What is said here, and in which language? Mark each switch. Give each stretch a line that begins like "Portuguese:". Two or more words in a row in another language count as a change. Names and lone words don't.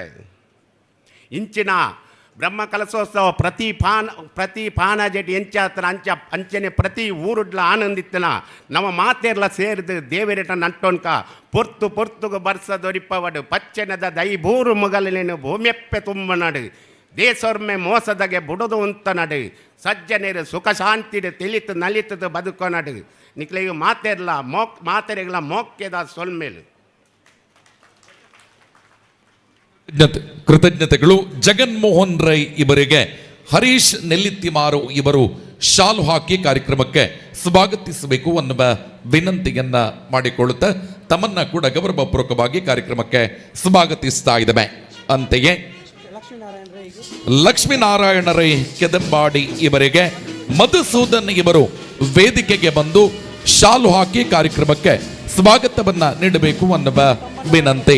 Tulu: ಇಂಚಿನ ಬ್ರಹ್ಮ ಕಲಶೋತ್ಸವ ಪ್ರತಿ ಪಾನ ಜಟಿ ಎಂಚಾತ್ರ ಅಂಚನೆ ಪ್ರತಿ ಊರುಡ್ಲ ಆನಂದಿತ್ತನ ನಮ್ಮ ಮಾತೆರ್ಲ ಸೇರಿದು ದೇವರೇಟ ನಟ್ಟೋನ್ಕ ಪೊರ್ತುಗು ಬರ್ಸದೊರಿಪ್ಪವಡು ಪಚ್ಚೆನದ ದೈಬೂರು ಮುಗಲಿನ ಭೂಮ್ಯಪ್ಪೆ ತುಂಬ ನಡು ದೇಶೊರ್ಮೆ ಮೋಸದಗೆ ಬುಡದು ಅಂತ ನಡು ಸಜ್ಜನೇರು ಸುಖ ಶಾಂತಿಡು ತಿಳಿತು ನಲಿತದು ಬದುಕೋ ನಡು ನಿಕ್ಲೆಯು ಮಾತೆರೆಗಳ ಮೋಕ್ಯದ ಸೊಲ್ಮೇಲು.
Kannada: ಕೃತಜ್ಞತೆಗಳು. ಜಗನ್ಮೋಹನ್ ರೈ ಇವರಿಗೆ ಹರೀಶ್ ನೆಲ್ಲಿತ್ತಿಮಾರು ಇವರು ಶಾಲು ಹಾಕಿ ಕಾರ್ಯಕ್ರಮಕ್ಕೆ ಸ್ವಾಗತಿಸಬೇಕು ಅನ್ನುವ ವಿನಂತಿಯನ್ನ ಮಾಡಿಕೊಳ್ಳುತ್ತಾ ತಮ್ಮನ್ನ ಕೂಡ ಗೌರವಪೂರ್ವಕವಾಗಿ ಕಾರ್ಯಕ್ರಮಕ್ಕೆ ಸ್ವಾಗತಿಸ್ತಾ ಇದ್ದೇವೆ. ಅಂತೆಯೇ ಲಕ್ಷ್ಮೀನಾರಾಯಣ ರೈ ಕೆದಂಬಾಡಿ ಇವರಿಗೆ ಮಧುಸೂದನ್ ಇವರು ವೇದಿಕೆಗೆ ಬಂದು ಶಾಲು ಹಾಕಿ ಕಾರ್ಯಕ್ರಮಕ್ಕೆ ಸ್ವಾಗತವನ್ನ ನೀಡಬೇಕು ಅನ್ನುವ ವಿನಂತಿ.